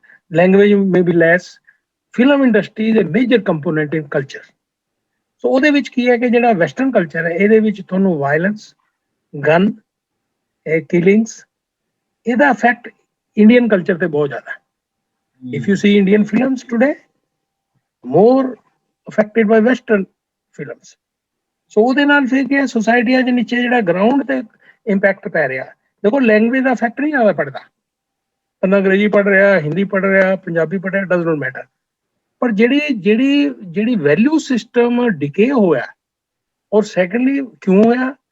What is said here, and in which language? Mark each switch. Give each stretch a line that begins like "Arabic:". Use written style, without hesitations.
English: Language may be less, film industry is a major component in culture.
Punjabi: ਸੋ ਉਹਦੇ ਵਿੱਚ ਕੀ ਹੈ ਕਿ ਜਿਹੜਾ ਵੈਸਟਰਨ ਕਲਚਰ ਹੈ, ਇਹਦੇ ਵਿੱਚ ਤੁਹਾਨੂੰ ਵਾਇਲੈਂਸ, ਗਨ, ਕਿਲਿੰਗਸ, ਇਹਦਾ ਇਫੈਕਟ ਇੰਡੀਅਨ ਕਲਚਰ ਤੇ ਬਹੁਤ ਜ਼ਿਆਦਾ ਹੈ।
English: If you see Indian films today, more affected by Western films.
Punjabi: So ਉਹਦੇ ਨਾਲ ਫਿਰ ਕੀ ਸੋਸਾਇਟੀਆਂ ਦੇ ਨੀਚੇ ਜਿਹੜਾ ਗਰਾਊਂਡ ਤੇ ਇੰਪੈਕਟ ਪੈ ਰਿਹਾ। ਦੇਖੋ ਲੈਂਗੁਏਜ ਦਾ ਫੈਕਟ ਨਹੀਂ ਜ਼ਿਆਦਾ ਪੜਦਾ, ਬੰਦਾ ਅੰਗਰੇਜ਼ੀ ਪੜ੍ਹ ਰਿਹਾ, ਹਿੰਦੀ ਪੜ੍ਹ ਰਿਹਾ, ਪੰਜਾਬੀ ਪੜ੍ਹ ਰਿਹਾ,
English: Does not matter.
Punjabi: ਪਰ ਜਿਹੜੀ ਵੈਲਿਊ ਸਿਸਟਮ ਡਿਕੇ ਹੋਇਆ, ਔਰ ਸੈਕੰਡਲੀ ਕਿਉਂ ਹੋਇਆ?